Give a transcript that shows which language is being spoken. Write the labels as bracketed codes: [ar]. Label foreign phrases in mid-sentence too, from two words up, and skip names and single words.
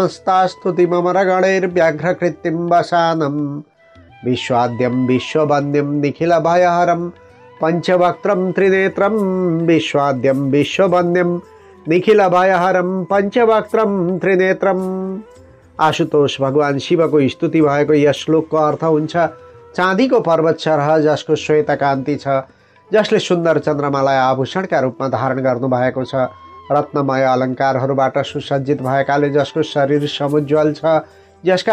[sa] समस्तास्तुतिममरगणैर्व्याघ्रकृतिं वसानं विश्वाद्यं विश्ववन्द्यं निखिलभयहरं पंचवक्त्रं त्रिनेत्रं विश्वाद्यं विश्ववन्द्यं निखिलभयहरं पंचवक्त्रं त्रिनेत्रम। [ne] आशुतोष भगवान शिवको स्तुति भएको यस श्लोकको अर्थ हुन्छ चाँदीको पर्वत सरह जसको श्वेत कान्ति छ, जसले सुन्दर चन्द्रमालाई आभूषणका रूपमा धारण गर्नुभएको छ, रत्नमय अलङ्कारहरूबाट सुसज्जित भएकाले जसको शरीर समुज्ज्वल छ, जसका